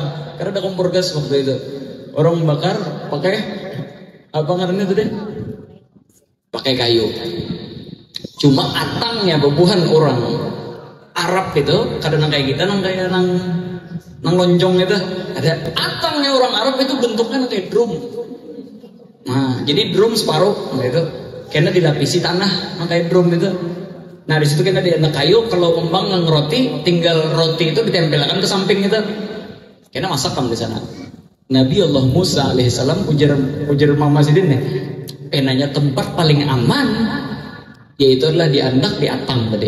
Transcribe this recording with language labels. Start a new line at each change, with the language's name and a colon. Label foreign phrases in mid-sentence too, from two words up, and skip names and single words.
Banjar: Karena ada kompor gas waktu itu. Orang bakar pakai apa ngarannya tuh deh? Pakai kayu. Cuma atangnya bubuhan orang Arab itu kadang kayak kita nang kayak nang lonjong itu ada atangnya orang Arab itu bentuknya kayak drum. Nah, jadi drum separuh gitu. Karena dilapisi tanah, makanya drum itu. Nah, di situ kita ada kayu, kalau kembang ngeroti, tinggal roti itu ditempelkan ke samping itu. Karena masak kamu di sana. Nabi Allah Musa alaihissalam ujar Mama Sidin nih, penanya tempat paling aman yaitu adalah di andak di atang tadi.